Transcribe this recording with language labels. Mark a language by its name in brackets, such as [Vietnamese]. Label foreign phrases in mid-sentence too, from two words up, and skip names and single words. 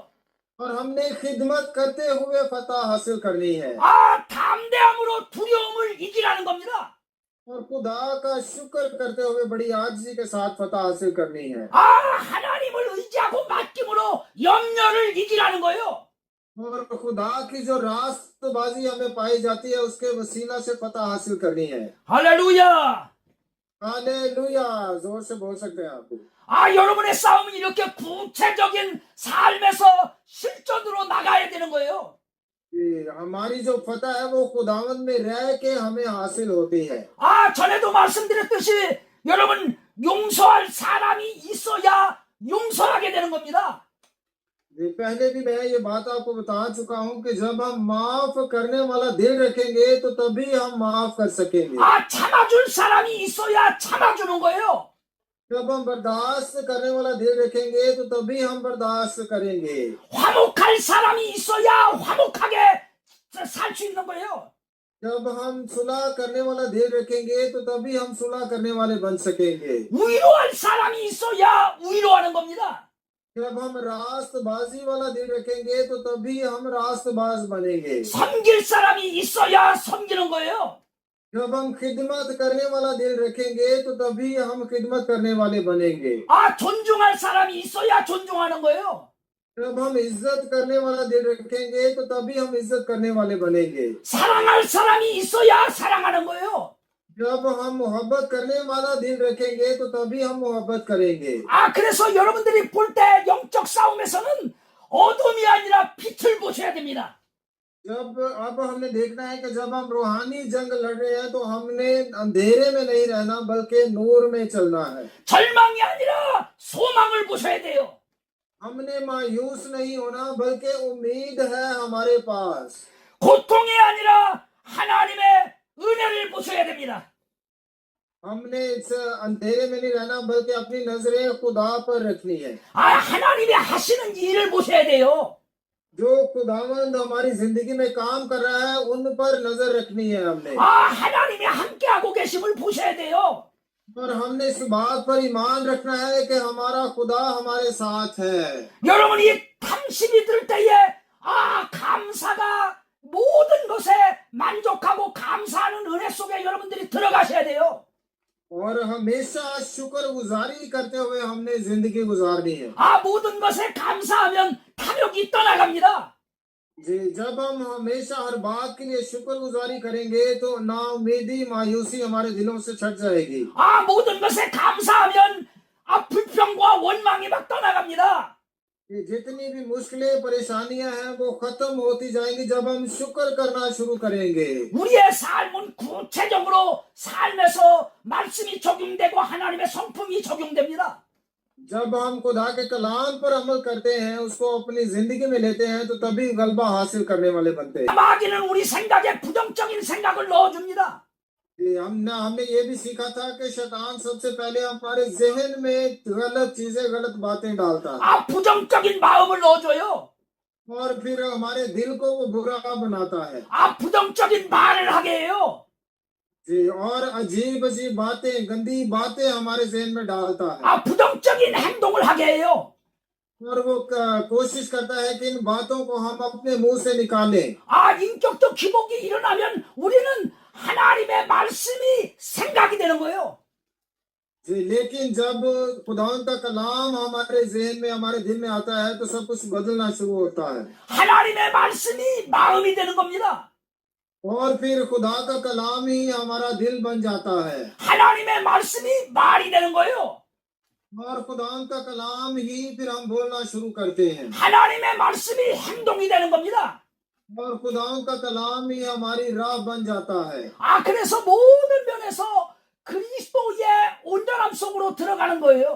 [Urdu] اور ہم نے خدمت کرتے ہوئے فتح حاصل کرنی ہے [Korean] 아, 담대함으로 두려움을 이기라는 겁니다. [Urdu] اور خدا کا شکر کرتے ہوئے بڑی عاجزی کے ساتھ فتح حاصل کرنی ہے [Korean] 아, 하나님을 의지하고 맡김으로 염려를 이기라는 거예요. [Urdu] اور خدا کی جو راستبازی ہمیں پائی جاتی ہے اس کے وسیلہ سے فتح حاصل کرنی ہے. [Korean] 할렐루야. [Urdu] ہالیلویا، زور سے بول سکتے ہیں آپ. [Korean] 아, 여러분의 싸움은 이렇게 구체적인 삶에서 실전으로 나가야 되는 거예요. [Urdu] ہماری جو فتح ہے وہ خداوند میں رہ کے ہمیں حاصل ہوتی ہے. [Korean] 아, 전에도 말씀드렸듯이 여러분 용서할 사람이 있어야 용서하게 되는 겁니다. [Urdu] پہلے بھی میں یہ بات آپ کو بتا چکا ہوں کہ جب ہم معاف کرنے والا دل رکھیں گے تو تبھی ہم معاف کر سکیں گے. [Korean] 아, 참아줄 사람이 있어야 참아주는 거예요. [Urdu] جب ہم برداشت کرنے والا دل رکھیں گے تو تبھی ہم برداشت کریں گے. [Korean] 화목할 사람이 있어야 화목하게 살 수 있는 거예요. [Urdu] جب ہم صلح کرنے والا دل رکھیں گے تو تبھی ہم صلح کرنے والے بن سکیں گے. [Korean] 위로할 사람이 있어야 위로하는 겁니다. [Urdu] جب ہم راستبازی والا دل رکھیں گے تو تبھی ہم راستباز بنیں گے. [Korean] 섬길 사람이 있어야 섬기는 거예요. [Urdu] جب ہم خدمت کرنے والا دل رکھیں گے تو تبھی ہم خدمت کرنے والے بنیں گے. [Korean] 아, 존중할 사람이 있어야 존중하는 거예요. [Urdu] جب ہم عزت کرنے والا دل رکھیں گے تو تبھی ہم عزت کرنے والے بنیں گے. [Korean] 사랑할 사람이 있어야 사랑하는 거예요. [Urdu] جب ہم محبت کرنے والا دل رکھیں گے تو تبھی ہم محبت کریں گے. [Korean] 그래서 여러분들이 볼 때 영적 싸움에서는 어둠이 아니라 빛을 보셔야 됩니다. [Urdu] جب اب ہم نے دیکھنا ہے کہ جب ہم روحانی جنگ لڑ رہے ہیں تو ہم نے اندھیرے میں نہیں رہنا بلکہ نور میں چلنا ہے. [Korean] 절망이 아니라 소망을 보셔야 돼요. [Urdu] ہم نے مایوس نہیں ہونا بلکہ امید ہے ہمارے پاس. [Korean] 고통이 아니라 하나님의 은혜를 보셔야 됩니다. [Urdu] ہم نے اس اندھیرے میں نہیں رہنا بلکہ اپنی نظریں خدا پر رکھنی ہے. [Korean] 하나님이 하시는 일을 보셔야 돼요. [Urdu] جو خداوند ہماری زندگی میں کام کر رہا ہے ان پر نظر رکھنی ہے ہم نے. [Korean] 하나님이 함께하고 계심을 보셔야 돼요. [Urdu] اور ہم نے اس بات پر ایمان رکھنا ہے کہ ہمارا خدا ہمارے ساتھ ہے. [Korean] 여러분이 탐심이 들 때에 감사가 모든 것에 만족하고 감사하는 은혜 속에 여러분들이 들어가셔야 돼요. [Urdu] اور ہمیشہ شکرگزاری کرتے ہوئے ہم نے زندگی گزارنی ہے. [Korean] 모든 것에 감사하면 탐욕이 떠나갑니다. [Urdu] جی، جب ہم ہمیشہ ہر بات کے لیے شکرگزاری کریں گے تو ناامیدی مایوسی ہمارے دلوں سے چھٹ جائے گی. [Korean] 모든 것에 감사하면 불평과 원망이 막 떠나갑니다. [Urdu] یہ جتنی بھی مشکلیں پریشانیاں ہیں وہ ختم ہوتی جائیں گی جب ہم شکر کرنا شروع کریں گے. [Korean] 우리의 삶은 구체적으로 삶에서 말씀이 적용되고 하나님의 성품이 적용됩니다. [Urdu] جب ہم خدا کے کلام پر عمل کرتے ہیں اس کو اپنی زندگی میں لیتے ہیں تو تبھی غلبہ حاصل کرنے والے بنتے ہیں. [Korean] 마귀는 우리 생각에 부정적인 생각을 넣어줍니다. [Urdu] ہم نے یہ بھی سیکھا تھا کہ شیطان سب سے پہلے ہمارے ذہن میں غلط چیزیں غلط باتیں ڈالتا ہے [Korean] 부정적인 마음을 넣어줘요. [Urdu] اور پھر ہمارے دل کو وہ برا بناتا ہے. [Korean] 부정적인 말을 हा게 해요. [Urdu] جی، اور عجیب عجیب باتیں گندی باتیں ہمارے ذہن میں ڈالتا ہے [Korean] 부정적인 행동을 하게 해요. [Urdu] اور وہ کوشش کرتا ہے کہ ان باتوں کو ہم اپنے منہ سے نکالیں. [Korean] 인격적 기복이 일어나면 우리는 하나님의 말씀이 생각이 되는 거예요. [Urdu] جی، لیکن جب خداوند کا کلام ہمارے ذہن میں ہمارے دل میں آتا ہے تو سب کچھ بدلنا شروع ہوتا ہے [Korean] 하나님의 말씀이 마음이 되는 겁니다. [Urdu] اور پھر خدا کا کلام ہی ہمارا دل بن جاتا ہے [Korean] 하나님의 말씀이 말이 되는 거예요. [Urdu] اور خداوند کا کلام ہی پھر ہم بولنا شروع کرتے ہیں [Korean] 하나님의 말씀이 행동이 되는 겁니다. [Urdu] اور خداوند کا کلام ہی ہماری راہ بن جاتا ہے. [Korean] 그래서 모든 면에서 그리스도의 온전함 속으로 들어가는 거예요.